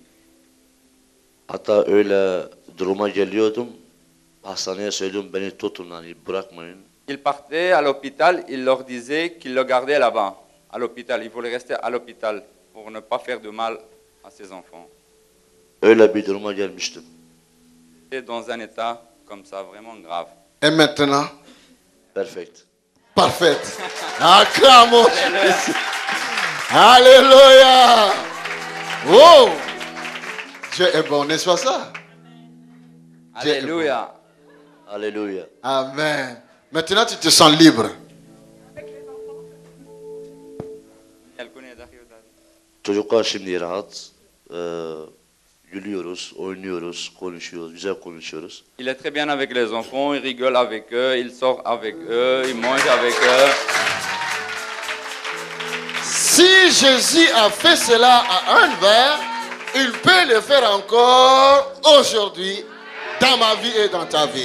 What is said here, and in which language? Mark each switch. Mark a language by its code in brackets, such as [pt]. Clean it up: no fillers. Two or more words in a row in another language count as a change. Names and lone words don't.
[tr] Hatta öyle duruma geliyordum. Hastaneye söylüyorum beni tutun hani bırakmayın. [fr] Il partait à l'hôpital, il leur disait qu'il le gardait là-bas, à l'hôpital. Il voulait rester à l'hôpital pour ne pas faire de mal à ses enfants. [tr] Öyle bir duruma gelmiştim. [fr] Et dans un état comme ça, vraiment grave. Et maintenant, Perfect. parfaite. Acclamons. Alléluia. Oh, Dieu est bon, n'est-ce pas ça? Alléluia. Alléluia. Amen. Maintenant, tu te sens libre. [tr] Çocuklar şimdi rahat. Gülüyoruz, oynuyoruz, konuşuyoruz, güzel konuşuyoruz. [fr] Il est très bien avec les enfants, il rigole avec eux, il sort avec eux, il mange avec eux. Si Jésus a fait cela à un verre, il peut le faire encore aujourd'hui dans ma vie et dans ta vie.